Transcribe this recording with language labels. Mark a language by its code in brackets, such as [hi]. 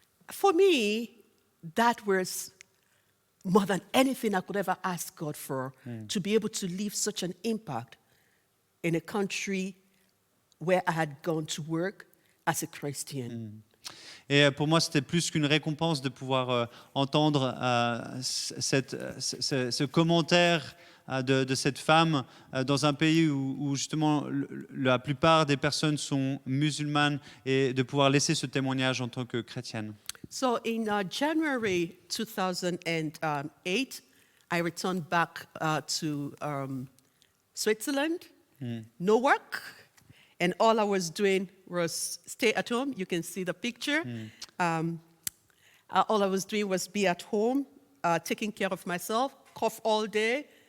[en] For me, that was more than anything I could ever ask God for, to be able to leave such an impact in a country where I had gone to work as a Christian. [fr] Et pour moi, c'était plus qu'une récompense de pouvoir entendre ce commentaire de cette femme dans un pays où justement la plupart des personnes sont musulmanes, et de pouvoir laisser ce témoignage en tant que chrétienne. [en] So in January 2008, I returned back to Switzerland, no work. And all I was doing was stay at home. You can see the picture. All I was doing was be at home, taking care of myself, cough all day,